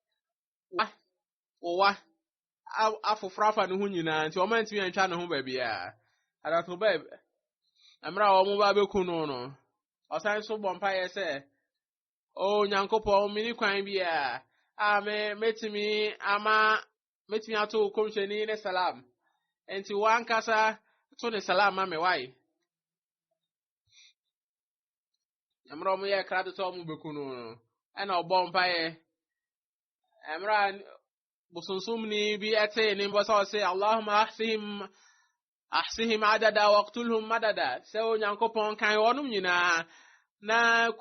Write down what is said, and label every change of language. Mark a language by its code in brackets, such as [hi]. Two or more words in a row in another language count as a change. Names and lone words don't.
[ak] wa afoforo afa ne ho nyinaa nti wɔn antumi antwa ne ho baabi a Harat Khubayb amra wɔn ba beku no ɔsan so bɔ mpaeɛ sɛ o Nyankopɔn mini kwan bi a metumi ato komhyɛni ne salam enti wankasa to ne salam ma me wai amra wɔn yɛ krado to wɔn beku no ɛna ɔbɔ mpaeɛ amra busunsumni bi ate ne mbɔ sɛ ɔsɛ [ar] اللهم أحصهم عددا واقتلهم مددا [ak] sɛ o Nyankopɔn kan wɔnom nyinaa na ku